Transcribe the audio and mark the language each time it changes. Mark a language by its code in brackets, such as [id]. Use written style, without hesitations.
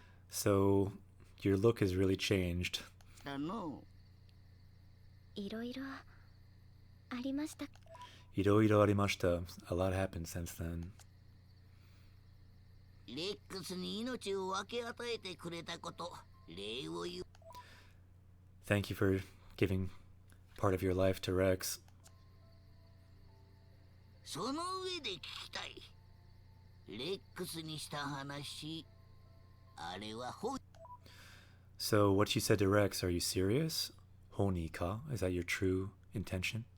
[en] So your look has really changed. [ja] たの。いろいろありました。 Iro arimashita. [en] A lot happened since then. [ja] レックスに命を分け与えてくれたこと、礼を言う。 [en] Thank you for giving part of your life to Rex. [ja] その上で聞きたい。レックスにした話、あれはほ [en] So what you said to Rex, are you serious? [ja] Honi ka? [en] Is that your true intention?